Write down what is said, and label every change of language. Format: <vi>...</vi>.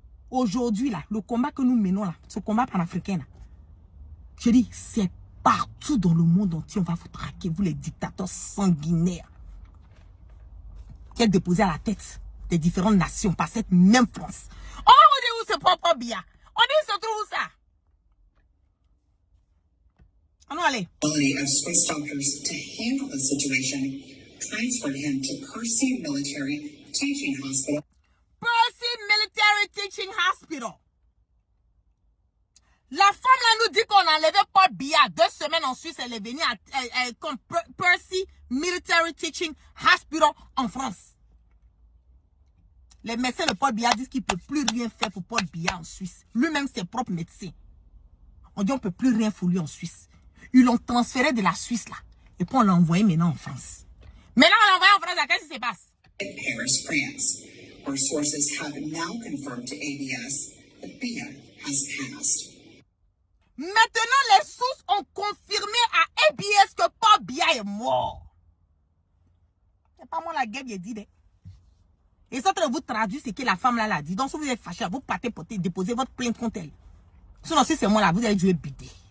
<fr>Aujourd'hui là, le combat que nous menons là, ce combat panafricain là, je dis, c'est partout dans le monde entier, on va vous traquer, vous les dictateurs sanguinaires. Qui est déposé à la tête des différentes nations par cette même France. On va vous dire où c'est Paul Biya. On dit où se trouve où ça? Allons aller.</fr> <en>Of Swiss doctors to handle the situation transferred him to Percy Military Teaching Hospital. Percy Military Teaching Hospital.</en> <fr>La femme là nous dit qu'on a enlevé Paul Biya 2 semaines en Suisse. Elle est venue comme Percy Military Teaching Hospital en France. Les médecins de Paul Biya disent qu'il ne peut plus rien faire pour Paul Biya en Suisse. Lui-même, ses propres médecins. On dit qu'on ne peut plus rien pour lui en Suisse. Ils l'ont transféré de la Suisse là. Et puis on l'a envoyé maintenant en France. Maintenant on l'a envoyé en France, qu'est-ce qui se passe?</fr> <en>Paris, France, where sources have now confirmed to ABS that Biya has passed.</en> <fr>Maintenant, les sources ont confirmé à ABS que Paul Biya est mort. C'est pas moi la guerre, j'ai dit. Et ça, de vous traduire ce que la femme là a dit. Donc, si vous êtes fâché, vous partez porter, déposer votre plainte contre elle. Sinon, si c'est moi là, vous allez jouer bidé.</fr>